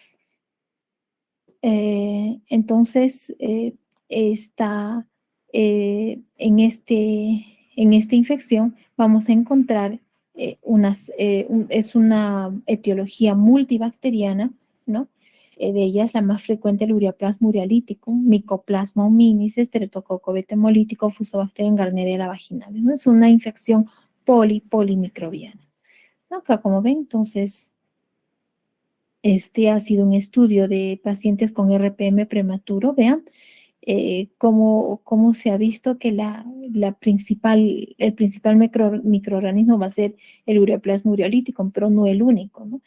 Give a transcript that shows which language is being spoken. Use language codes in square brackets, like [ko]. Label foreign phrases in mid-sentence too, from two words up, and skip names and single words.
[es] Entonces, en esta infección vamos a encontrar es una etiología multibacteriana, ¿no? De ellas la más frecuente el ureaplasma urealítico, Mycoplasma hominis, Streptococcus hemolítico, Fusobacterium garneriella vaginalis, ¿no? Es una infección polimicrobiana. Acá, como ven, entonces, este ha sido un estudio de pacientes con RPM prematuro. Vean cómo se ha visto que el principal microorganismo va a ser el ureaplasma ureolítico, pero no el único, ¿no?